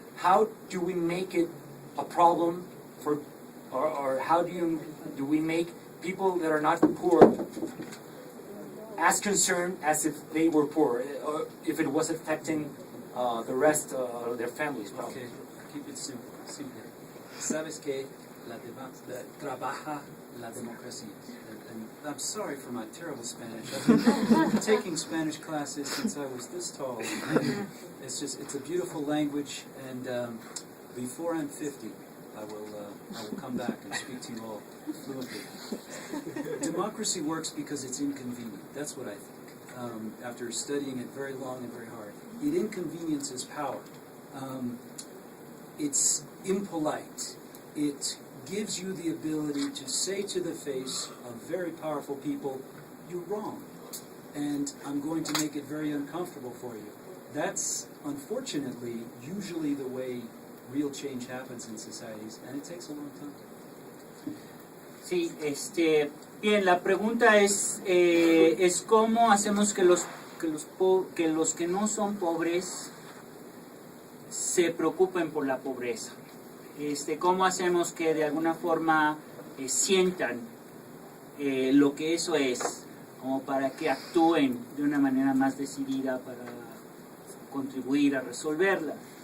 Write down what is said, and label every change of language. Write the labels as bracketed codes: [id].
[en] How do we make it a problem for, or how do we make people that are not poor as concerned as if they were poor, or if it was affecting the rest of their families? Okay, keep it simple. [es] Sabes que trabaja la democracia. [en] And I'm sorry for my terrible Spanish. I've been taking Spanish classes since I was this tall. It's a beautiful language, and before I'm 50, I will come back and speak to you all fluently. Democracy works because it's inconvenient. That's what I think. After studying it very long and very hard, it inconveniences power. It's impolite. It gives you the ability to say to the face of very powerful people, "You're wrong, and I'm going to make it very uncomfortable for you." That's, unfortunately, usually the way real change happens in societies, and it takes a long time. [es] Sí, bien, la pregunta es cómo hacemos que los que no son pobres se preocupen por la pobreza. ¿Cómo hacemos que de alguna forma sientan lo que eso es, como para que actúen de una manera más decidida para contribuir a resolverla?